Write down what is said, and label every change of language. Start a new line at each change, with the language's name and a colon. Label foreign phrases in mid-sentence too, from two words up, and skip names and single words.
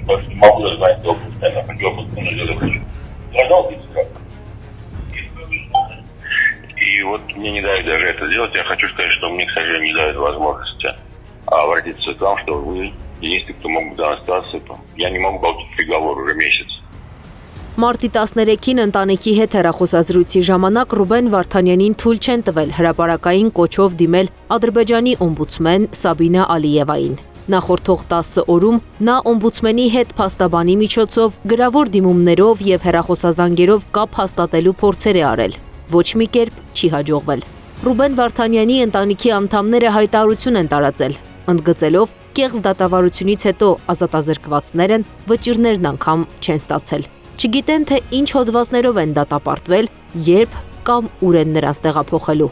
Russian: Потому что не могу даже знать, что я хочу опустить, я захочу. Пожалуйста, как? И вот мне не дают даже это делать. Я хочу сказать, что мне, к сожалению, не дают возможности обратиться к вам, что вы единственный, кто мог бы данной ситуации. Я не могу получить приговор уже месяц.
Armenian: Մարտի 13-ին ընտանիքի հետ հեռախոսազրույցի ժամանակ Ռուբեն Վարդանյանին թույլ չեն տվել հրապարակային կոչով դիմել Ադրբեջանի օմբուդսմեն Սաբինա Ալիևային։ Նախորդող 10 օրում նա օմբուդսմենի հետ փաստաբանի միջոցով գրավոր դիմումներով եւ հեռախոսազանգերով կապ հաստատելու փորձեր է արել։ Ոչ մի կերպ չի հաջողվել։ Ռուբեն Վարդանյանի ընտանիքի անդամները հայտարարություն են տարածել, ընդգծելով կեղծ դատավարությունից հետո ազատազրկվածներն վճիրներն անգամ չեն ստացել։ Չգիտեն, թե ինչ հոդվածներով են դատապարտվել, երբ կամ ուր են նրանց տեղափոխելու։